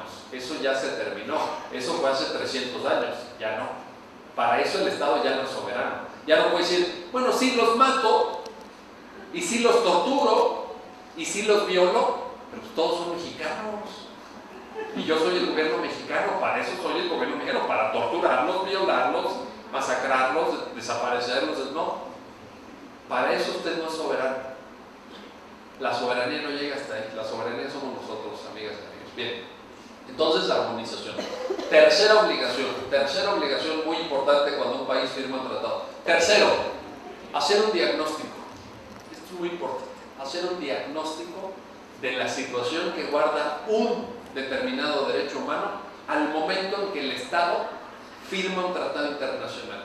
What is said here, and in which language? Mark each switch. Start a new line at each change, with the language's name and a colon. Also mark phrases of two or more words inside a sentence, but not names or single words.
Spanish: Eso ya se terminó, eso fue hace 300 años, ya no. Para eso el Estado ya no es soberano. Ya no puede decir, bueno, sí los mato, y sí los torturo, y sí los violo, pero pues todos son mexicanos. Y yo soy el gobierno mexicano, para eso soy el gobierno mexicano, para torturarlos, violarlos, masacrarlos, desaparecerlos, no. Para eso usted no es soberano. La soberanía no llega hasta ahí, la soberanía somos nosotros, amigas y amigos. Bien, entonces armonización. Tercera obligación muy importante cuando un país firma un tratado. Tercero, hacer un diagnóstico. Esto es muy importante, hacer un diagnóstico de la situación que guarda un determinado derecho humano al momento en que el Estado firma un tratado internacional.